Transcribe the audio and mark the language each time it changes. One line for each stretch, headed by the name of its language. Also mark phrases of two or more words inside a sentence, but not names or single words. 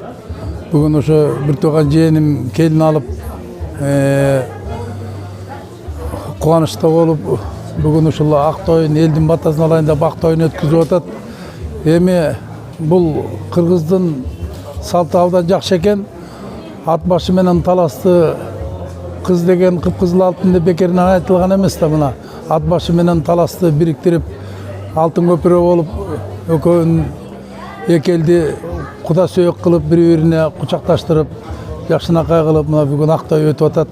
Kazakh: Бүгін ошо бір туған жиенім келін алып, қуанышта болып, бүгін ошол Ақтойын елдің батасын алайын деп Ақтойын өткізіп атат. Эми бұл Кыргыздын салты абдан жақсы екен.
Kyrgyz: Ат башы менен таласты кыз деген кып-кызыл алтын деп бекеринен айтылган эмес да, мына ат башы менен таласты бириктирип алтын көпүрө болуп, экөөнүн эки элди куда сөөк кылып, бири-бирине кучакташтырып, жакшынакай кылып, мына бүгүн Актой өтүп атат.